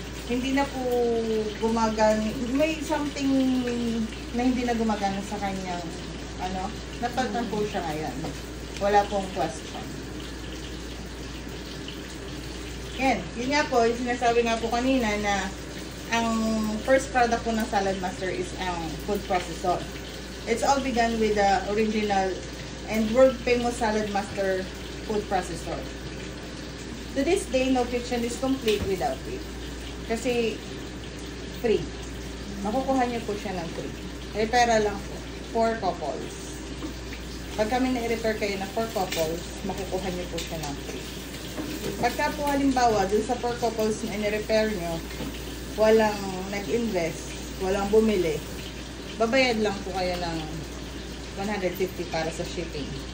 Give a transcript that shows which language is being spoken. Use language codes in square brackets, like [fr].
[tl] Hindi na po gumagana, may something na hindi na gumagana sa kanyang napalitan po siya ngayon. Wala pong question. Yun nga po, yung sinasabi nga po kanina na ang first product po ng Salad Master is ang food processor. [en] It's all begun with the original and world famous Salad Master food processor. To this day, no kitchen is complete without it. [tl] Kasi free. Makukuha niyo po siya ng free. Repair lang po. 4 couples. Pag kami na-repair kayo na 4 couples, makukuha niyo po siya ng free. Pagka po halimbawa, dun sa 4 couples na in-repair niyo, walang nag-invest, walang bumili, babayad lang po kayo ng 150 para sa shipping.